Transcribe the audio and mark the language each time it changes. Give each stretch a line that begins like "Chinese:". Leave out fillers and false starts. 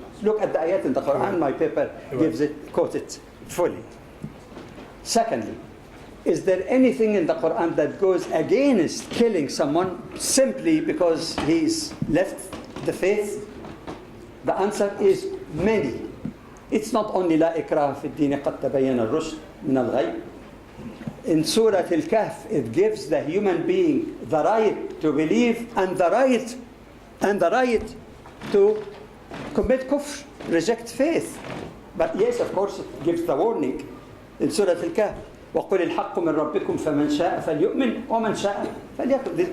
English: Look at the ayat in the Quran, my paper gives it, quote it fully. Secondly, is there anything in the Quran that goes against killing someone simply because he's left the faith? The answer is many. It's not only
Arabic: لا إكراه في الدين قد تبين الرشد من الغي.
English: In Surah Al-Kahf, it gives the human being the right to believe and the right to commit kufr, reject faith. But yes, of course, it gives the warning in Surah Al-Kahf.
Arabic: وَقُلِ الْحَقُّ مِنْ رَبِّكُمْ فَمَنْ شَاءَ فَلْيُؤْمِنْ وَمَنْ شَاءَ فَلْيَكْفُرْ.